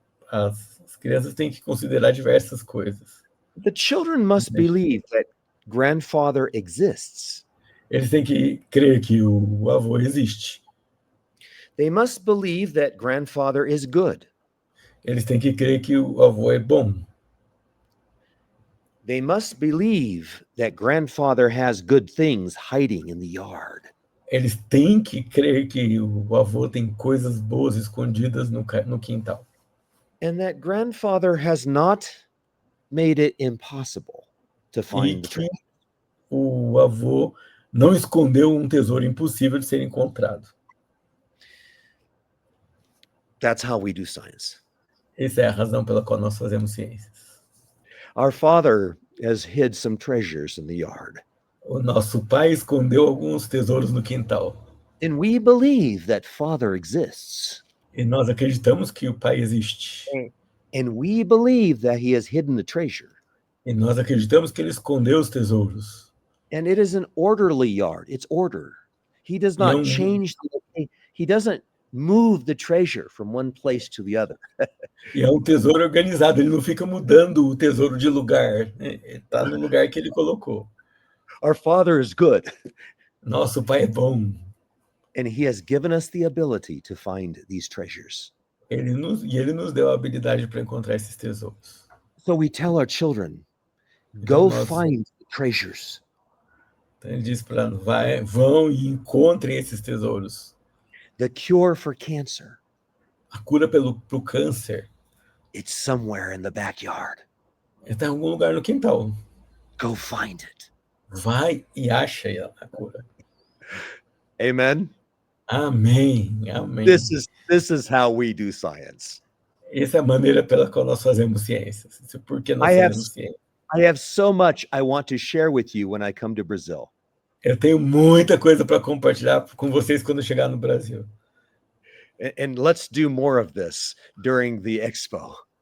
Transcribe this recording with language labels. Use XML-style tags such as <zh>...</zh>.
<pt>As crianças têm que considerar diversas coisas.</pt> <en>The children must believe that grandfather exists.</en> <pt>Eles têm que crer que o avô existe.</pt> <en>They must believe that grandfather is good.</en> <pt>Eles têm que crer que o avô é bom.</pt> <en>They must believe that grandfather has good things hiding in the yard.</en> <pt>Eles têm que crer que o avô tem coisas boas escondidas no quintal.</pt> <en>And that grandfather has not made it impossible to</en> <pt>E</pt> <en>find the</en> <pt>que</pt> <en>treasure.</en> <pt>o avô não escondeu um tesouro impossível de ser encontrado.</pt> <en>That's how we do science.</en> <pt>Essa é a razão pela qual nós fazemos ciências.</pt> <en>Our father has hid some treasures in the yard.</en> <pt>O nosso pai escondeu alguns tesouros no quintal.</pt> <en>And we believe that father exists.</en> <pt>E nós acreditamos que o pai existe.</pt> <en>And we believe that he has hidden the treasure.</en> <pt>E nós acreditamos que ele escondeu os tesouros.</pt> <en>And it is an orderly yard. It's order. He does not um- change. He doesn't move the treasure from one place to the other.</en> <pt>E é um tesouro organizado, ele não fica mudando o tesouro de lugar. Né? Ele está no lugar que ele colocou.</pt> <en>Our father is good.</en> <pt>Nosso pai é bom.</pt> <en>And he has given us the ability to find these treasures.</en> <pt>Ele nos deu a habilidade para encontrar esses tesouros.</pt> <en>So we tell our children,</en> <pt>Então,</pt> <en>go find the treasures.</en> <pt>Então ele diz para nós, vão e encontrem esses tesouros.</pt> <en>The cure for cancer,</en> <pt>A cura pro câncer</pt> <en>it's somewhere in the backyard.</en> <pt>está em algum lugar no quintal.</pt> <en>Go find it.</en> <pt>Vai e acha a cura.</pt> <en>Amen.</en> <pt>Amém, amém.</pt> <en>This is how we do science.</en> <pt>Essa é a maneira pela qual nós fazemos ciências. Isso é porque nós</pt> <en>I have-</en> <pt>fazemos ciência.</pt> <en>I have so much I want to share with you when I come to Brazil.</en> <pt>Eu tenho muita coisa para compartilhar com vocês quando chegar no Brasil.</pt> <en>And let's do more of this during the expo.</en>